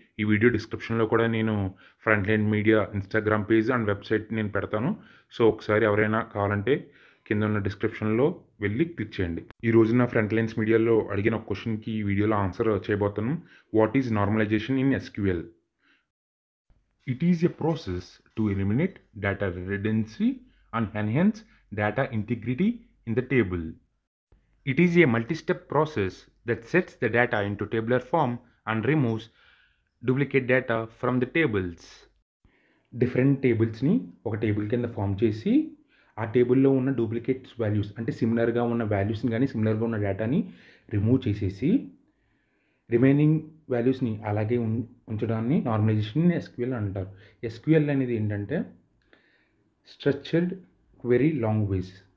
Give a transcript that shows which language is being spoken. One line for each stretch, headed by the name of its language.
Telugu: ఈ వీడియో డిస్క్రిప్షన్‌లో కూడా నేను front line media Instagram page and website నేను పెడతాను. సో, ఒకసారి ఎవరైనా కావాలంటే కిందున్న డిస్క్రిప్షన్‌లో వెళ్లి క్లిక్ చేయండి. ఈ రోజు నా ఫ్రంట్ లైన్స్ మీడియాలో అడిగిన ఒక క్వెషన్‌కి ఈ వీడియోలో answer చేయబోతాను.
English: What is normalisation in SQL? It is a process to eliminate data redundancy and enhance data integrity in the table. It is a multi-step process that sets the data into tabular form and removes duplicate data from the tables.
Telugu: Different టేబుల్స్‌ని ఒక table కింద form చేసి, ఆ టేబుల్‌లో ఉన్న duplicates values అంటే సిమిలర్‌గా ఉన్న వాల్యూస్‌ని గానీ, సిమిలర్‌గా ఉన్న డేటాని రిమూవ్ చేసేసి, రిమైనింగ్ వాల్యూస్‌ని అలాగే ఉంచడాన్ని నార్మలైజేషన్ ఇన్ ఎస్‌క్యూఎల్ అంటారు. ఎస్‌క్యూఎల్ అనేది ఏంటంటే స్ట్రక్చర్డ్ క్వెరీ లాంగ్వేజ్.